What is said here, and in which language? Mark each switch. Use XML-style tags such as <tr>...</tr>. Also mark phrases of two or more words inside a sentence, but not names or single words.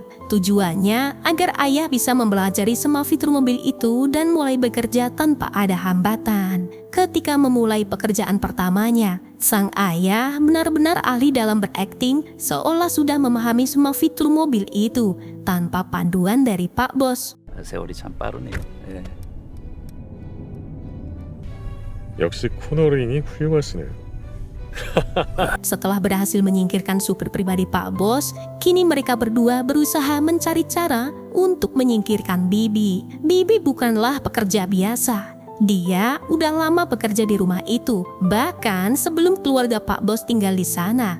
<id>Tujuannya agar ayah bisa mempelajari semua fitur mobil itu dan mulai bekerja tanpa ada hambatan. Ketika memulai pekerjaan pertamanya, sang ayah benar-benar ahli dalam berakting seolah sudah memahami semua fitur mobil itu tanpa panduan dari Pak Bos.</id> <ko>세월이 참 빠르네요. 예. 역시 코너링이 훌륭하시네요.</ko> <id>Setelah berhasil menyingkirkan supir pribadi Pak Bos, kini mereka berdua berusaha mencari cara untuk menyingkirkan Bibi. Bibi bukanlah pekerja biasa. Dia udah lama bekerja di rumah itu, bahkan sebelum keluarga Pak Bos tinggal di sana.</id>